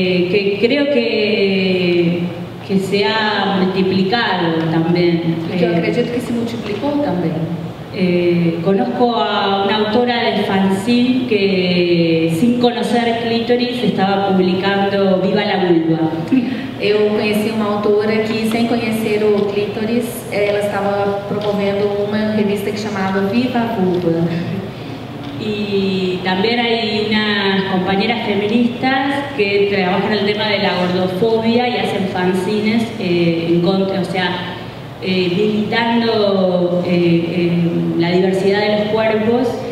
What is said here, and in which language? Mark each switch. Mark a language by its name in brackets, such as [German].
[Spanish] Que creo que se ha multiplicado también. [Portuguese] Que eu acredito que se multiplicou também. [Spanish] Conozco a una autora de fanzine que sin conocer Clítoris estaba publicando Viva la Vulva. [Portuguese] Eu conheci uma autora que, sem conhecer o Clítoris, ela estava promovendo uma revista que chamava Viva a Vulva. [Spanish] Y también hay unas compañeras feministas que trabajan el tema de la gordofobia y hacen fanzines en contra, o sea, militando la diversidad de los cuerpos.